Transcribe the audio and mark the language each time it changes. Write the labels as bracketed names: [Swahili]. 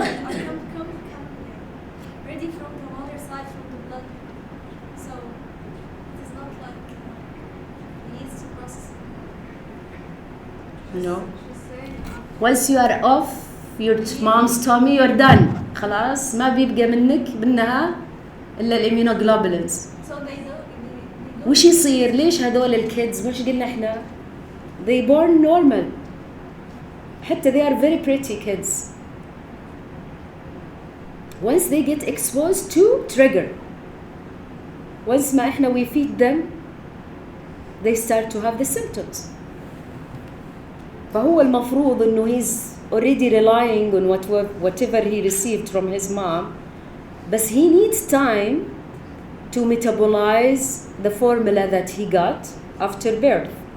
[English] I come ready from the mother side, from the blood. So it is not like he needs to process it. No. She's saying Once you are off your mom's tummy, you're done. [Arabic] خلاص ما بيبقى منك بالنهار إلا الإميونوجلوبولينز. [English] so they don't. [Arabic] وش يصير؟ ليش هذول الكيدز مش قلنا إحنا [English] they born normal. حتى they are very pretty kids. Once they get exposed to trigger, once [Arabic] ما إحنا [English] we feed them, they start to have the symptoms. [Arabic] فهو المفروض إنه [English] he's already relying on whatever he received from his mom, but he needs time to metabolize the formula that he got after birth.